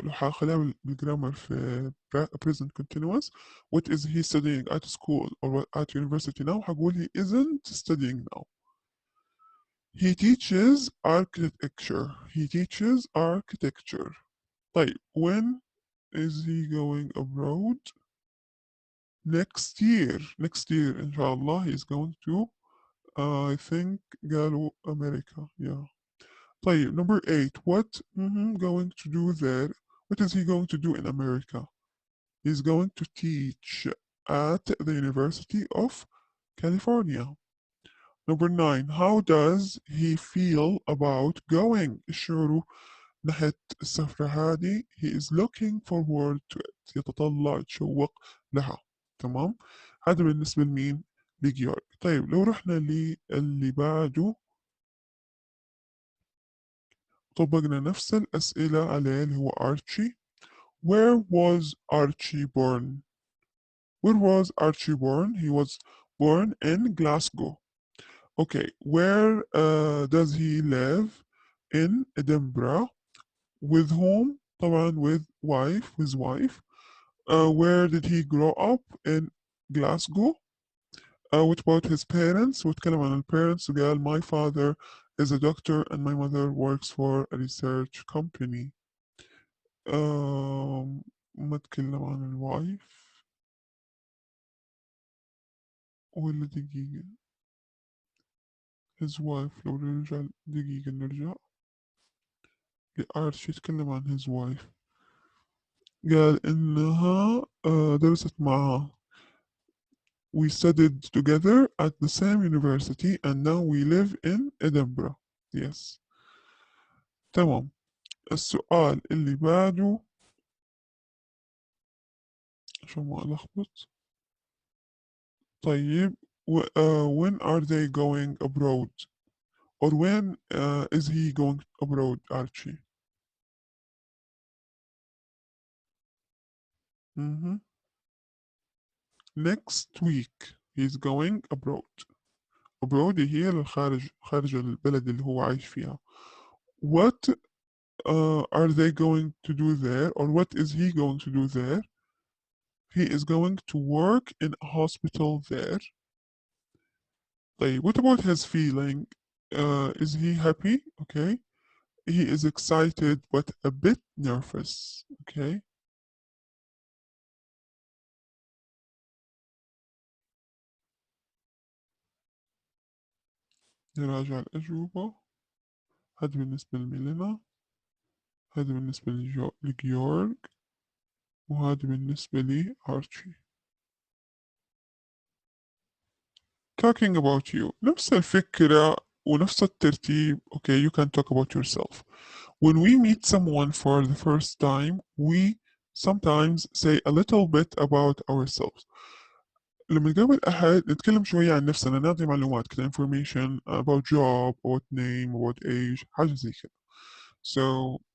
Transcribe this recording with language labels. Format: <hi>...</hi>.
<ar>لو حخليها بالجرامر في present continuous.</ar> <en>What is he studying at school or at university now? حقول he isn't studying now. He teaches architecture. He teaches architecture. طيب when is he going abroad? Next year. Next year</en> <ar>إن شاء الله</ar> <en>he's going to I think قالوا America. Yeah. طيب number 8 what going to do there? What is he going to do in America? He's going to teach at the University of California. Number 9 how does he feel about going?</en> <ar>شعوره ناحية السفرة هذه.</ar> <en>He is looking forward to it.</en> <ar>يتطلع يتشوق لها. تمام. هذا بالنسبة لمين؟ لجيورج. طيب لو رحنا للي بعده طبقنا نفس الأسئلة عليه اللي هو Archie.</ar> <en>Where was Archie born? Where was Archie born? He was born in Glasgow. Okay, where does he live? In Edinburgh. With whom? طبعا with his wife. Where did he grow up? In Glasgow. What about his parents?</en> <ar>واتكلم عن</ar> <en>parents وقال my father is a doctor and my mother works for a research company.</en> <ar>ما اتكلم عن الوايف ولا دقيقة</ar> <en>his wife.</en> <ar>لو نرجع دقيقة نرجع لأرش يتكلم عن</ar> <en>his wife.</en> <ar>قال إنها درست معها.</ar> <en>We studied together at the same university and now we live in Edinburgh.</en> <ar>Yes. تمام. السؤال اللي بعده عشان ما ألخبط.</ar> <en>طيب when are they going abroad? Or when is he going abroad, Archie? Next week he's going abroad.</en> <ar>abroad هي للخارج، خارج البلد اللي هو عايش فيها.</ar> <en>What are they going to do there? Or what is he going to do there? He is going to work in a hospital there. طيب what about his feeling? Is he happy? Okay. He is excited but a bit nervous. Okay.</en> <ar>نراجع الأجوبة. هذا بالنسبة لميلينا، هذا بالنسبة لجيورج، وهذا بالنسبة لي أرشي.</ar> <en>Talking about you.</en> <ar>نفس الفكرة ونفس الترتيب.</ar> <en>Okay, you can talk about yourself. When we meet someone for the first time, we sometimes say a little bit about ourselves.</en> <ar>لما نقابل أحد نتكلم شوية عن نفسنا، نعطي معلومات كده</ar> <en>information about job, about name, about age،</en> <ar>حاجة زي كده. So</ar>